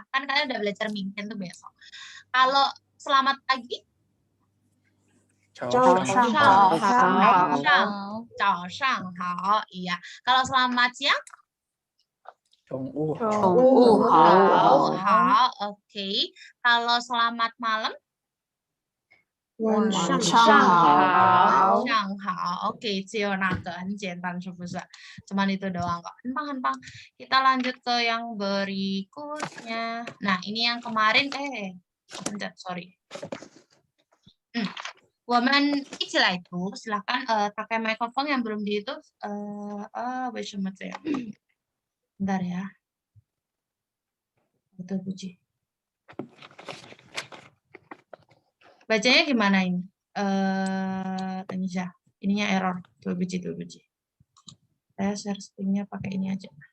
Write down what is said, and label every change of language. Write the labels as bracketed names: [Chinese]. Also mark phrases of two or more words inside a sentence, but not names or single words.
[Indonesian] Kan kalian udah belajar 明天 tuh besok. Kalau selamat pagi? [Chinese] 早上好. [Indonesian] Iya. Kalau selamat siang? [Chinese] 中午好. [Indonesian] Oke. Kalau selamat malam? [Chinese] 晚上好. Oke, 只有那个很简单，是不是？ [Indonesian] Cuman itu doang kok. Hempang. Kita lanjut ke yang berikutnya. Nah, ini yang kemarin bentar, sorry. [Chinese] 我们一起来读, [Indonesian] silakan pakai microphone yang belum di itu. [Chinese] 为什么这样? [Indonesian] Bentar ya. Betul, Puji. Bacanya gimana ini? Tanisha, ininya error. Tuh Puji. Saya [English] share screen- [Indonesian] nya pakai ini aja.